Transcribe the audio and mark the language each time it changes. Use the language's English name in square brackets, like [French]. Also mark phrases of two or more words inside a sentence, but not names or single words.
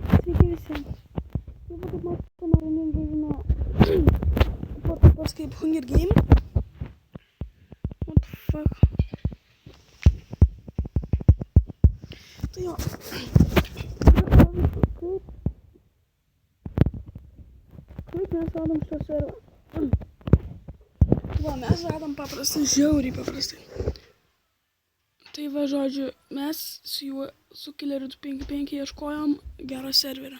[Lithuanian] sveiki visi. Jau kaip matome, šiandien žaidžiame tokios kaip Hunger Game. [English] What the fuck? [Lithuanian] Tai jo. Kaip mes radom šitą serverą? Va, mes radom paprastai, žiauriai paprastai. Tai va, žodžiu, mes su juo, su Killeriu 255 ieškojom gerą serverą.